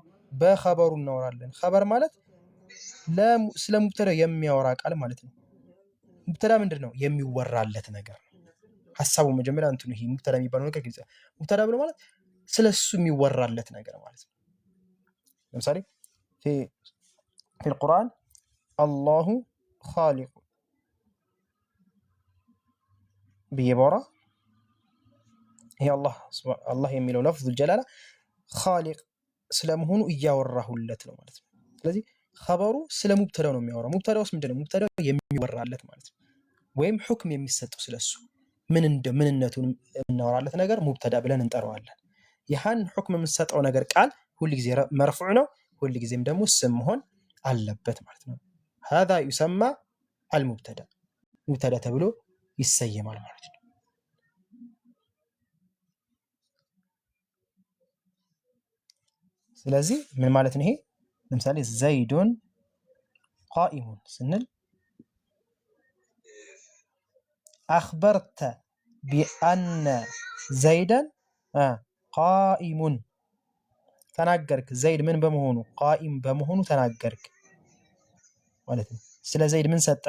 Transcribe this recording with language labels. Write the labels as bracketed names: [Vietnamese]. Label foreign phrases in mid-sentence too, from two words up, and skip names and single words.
[Amharic] በኸበሩ እናወራለን። ኸበር ማለት ስለ ሙብተዳ የሚያወራ ቃል ማለት ነው። ሙብተዳ ምንድን ነው? የሚወራለት ነገር። ሐሳቡ መጀመሪያ እንትኑ ይሄ ሙብተዳ የሚባለው ነገር ግልጽ። ሙብተዳ ብሎ ማለት ስለሱ የሚወራለት ነገር ማለት ነው። ለምሳሌ [Arabic] في القرآن الله خالق [Amharic] ብየባራ ይሄ አላህ የሚለው [Arabic] لفظ الجلالة [Amharic] ኻሊቅ ስለመሆኑ እያወራሁለት ነው ማለት ነው። ስለዚህ ኸበሩ ስለ ሙብተዳው ነው የሚያወራው። ሙብተዳውስ ምንድነው? ሙብተዳው የሚወራለት ማለት ነው፣ ወይም ሁክም የሚሰጠው ስለሱ ምንነቱን እናወራለት ነገር ሙብተዳ ብለን እንጠራዋለን። ይህን ሁክም የምንሰጠው ነገር ቃል ሁልጊዜ መርፉዕ ነው፣ ሁልጊዜም ደግሞ ስም መሆን አለበት ማለት ነው። [Arabic] هذا يسمى المبتدا [Amharic] ሙብተዳ ተብሎ ይሰየማል ማለት ነው። ስለዚህ ምን ማለት ነው ይሄ? ለምሳሌ [Arabic] زيدٌ قائمٌ [Amharic] ስንል [Arabic] أخبرتَ بأنّ زيداً قائمٌ [Amharic] ተናገርክ፣ ዘይድ ምን በመሆኑ ቃኢም በመሆኑ ተናገርክ ማለት ነው። ስለ ዘይድ ምን ሰጠህ?